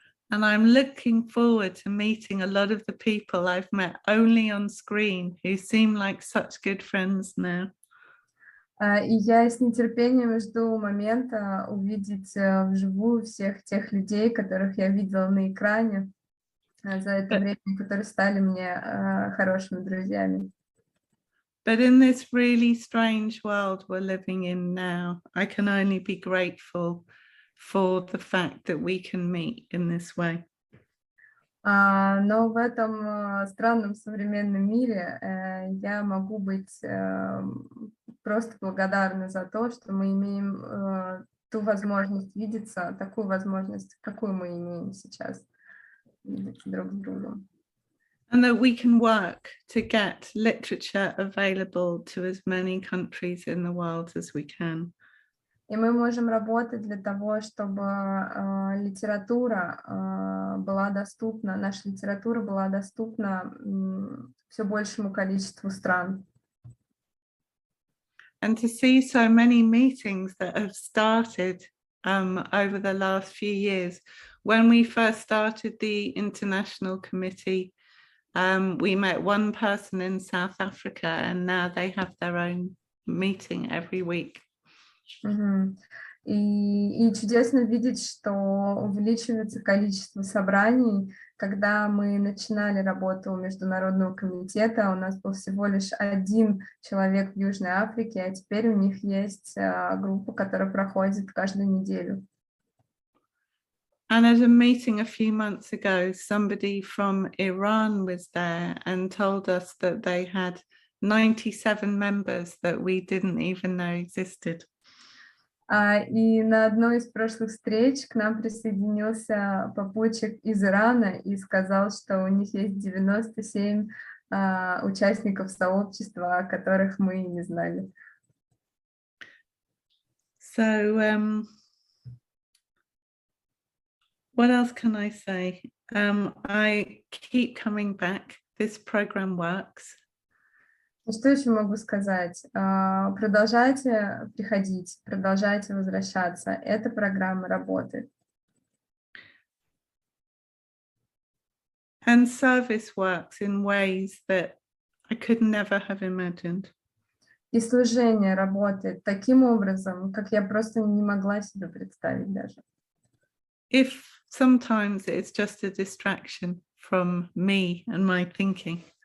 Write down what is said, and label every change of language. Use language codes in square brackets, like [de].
[en] And I'm looking forward to meeting a lot of the people I've met only on screen who seem like such good friends now. [ru] И я с нетерпением жду момента увидеть вживую всех тех людей, которых я видела на экране за это время, которые стали мне хорошими друзьями. [en] But in this really strange world we're living in now, I can only be grateful for the fact that we can meet in this way. [ru] Но в этом странном современном мире я могу быть просто благодарна за то, что мы имеем ту возможность видеться, такую возможность, какую мы имеем сейчас, видеться друг с другом. [en] And that we can work to get literature available to as many countries in the world as we can. [ru] И мы можем работать для того, чтобы литература была доступна, наша литература была доступна все большему количеству стран. [en] And to see so many meetings that have started over the last few years. When we first started the International Committee, we met one person in South Africa, and now they have their own meeting every week. [ru] И чудесно видеть, что увеличивается количество собраний. Когда мы начинали работу у Международного комитета, у нас был всего лишь один человек в Южной Африке, а теперь у них есть группа, которая проходит каждую неделю. [en] And at a meeting a few months ago, somebody from Iran was there and told us that they had 97 members that we didn't even know existed. [ru] И на одной из прошлых встреч к нам присоединился попутчик из Ирана и сказал, что у них есть 97 участников сообщества, о которых мы не знали. [en] So, what else can I say? I keep coming back. This program works. [ru] Что еще могу сказать? Продолжайте приходить, продолжайте возвращаться. Эта программа работает. [en] And service works in ways that I could never have imagined. [ru] И служение работает таким образом, как я просто не могла себе представить даже. [en] If sometimes it's just a distraction from me and my thinking.